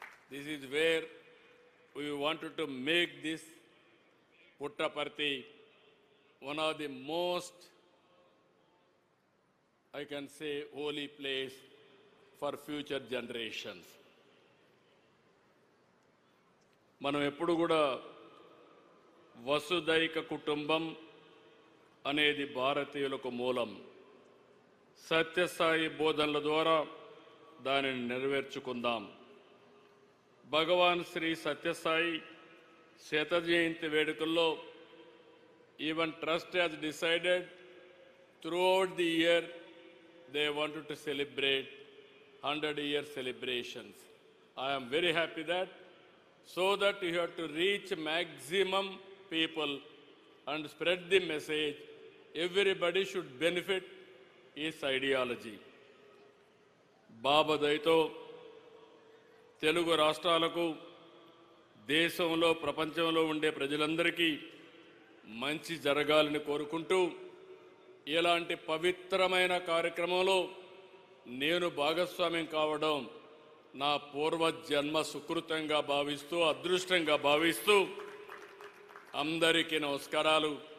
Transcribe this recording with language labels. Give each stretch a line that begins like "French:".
English: This is where we wanted to make this Puttaparthi one of the most, I can say, holy place for future generations.
Telugu: మనం ఎప్పుడు కూడా వసుదైక కుటుంబం అనేది భారతీయులకు మూలం. సత్యసాయి బోధనల ద్వారా దానిని నెరవేర్చుకుందాం. భగవాన్ శ్రీ సత్యసాయి శత జయంతి వేడుకల్లో
English: Even trust has decided throughout the year they wanted to celebrate 100-year celebrations. I am very happy that, so that you have to reach maximum people and spread the message. Everybody should benefit his ideology.
Telugu: బాబా దయతో తెలుగు రాష్ట్రాలకు, దేశంలో ప్రపంచంలో ఉండే ప్రజలందరికీ మంచి జరగాలని కోరుకుంటూ, ఇలాంటి పవిత్రమైన కార్యక్రమంలో నేను భాగస్వామ్యం కావడం నా పూర్వజన్మ సుకృతంగా భావిస్తూ, అదృష్టంగా భావిస్తూ అందరికీ నమస్కారాలు.